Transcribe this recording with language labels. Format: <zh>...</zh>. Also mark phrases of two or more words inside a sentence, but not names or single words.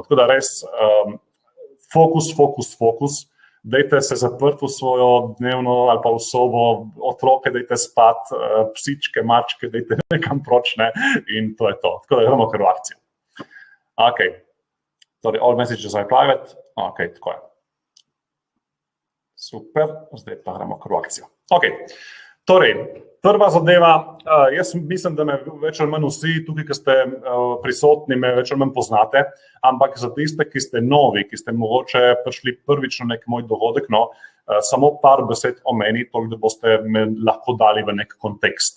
<sl>Tako da res fokus. Dajte se zaprti v svojo dnevno ali pa v sobo, otroke dajte spat, psičke, mačke, dajte nekam proč, in to je to. Tako da gremo kar v akcijo. Ok, torej</sl> <en>all messages are private,</en> <sl>ok, tako je. Super, zdaj pa gremo kar v akcijo. Ok, torej, prva zadeva, jaz mislim, da me več ali manj vsi tukaj, ki ste prisotni, me več ali manj poznate, ampak za tiste, ki ste novi, ki ste mogoče prišli prvič na nek moj dogodek, samo par besed o meni, toliko, da boste me lahko dali v nek kontekst.</sl>